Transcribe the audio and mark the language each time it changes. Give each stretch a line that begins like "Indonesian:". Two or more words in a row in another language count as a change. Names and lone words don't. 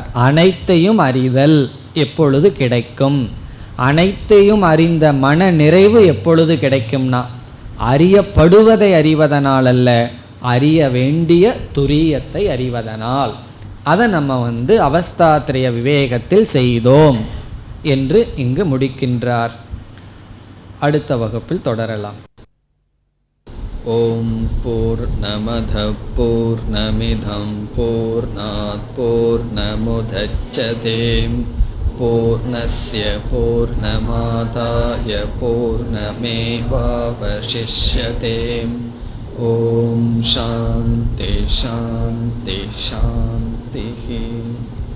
Tamil: அனைத்தையும் அறிதல் எப்பொழுது கிடைக்கும், அனைத்தையும் அறிந்த மன நிறைவு எப்பொழுது கிடைக்கும்னா அறியப்படுவதை அறிவதனால் அல்ல, அறிய வேண்டிய துரியத்தை அறிவதனால். அதை நம்ம அவஸ்தாத்ரய விவேகத்தில் செய்தோம் என்று இங்கு முடிக்கின்றார். அடுத்த வகுப்பில் தொடரலாம்.
Sanskrit: ॐ पूर्णमदः पूर्णमिदं पूर्णात् पूर्णमुदच्यते पूर्णस्य पूर्णमादाय पूर्णमेवावशिष्यते. ॐ शान्ति शान्ति शान्ति.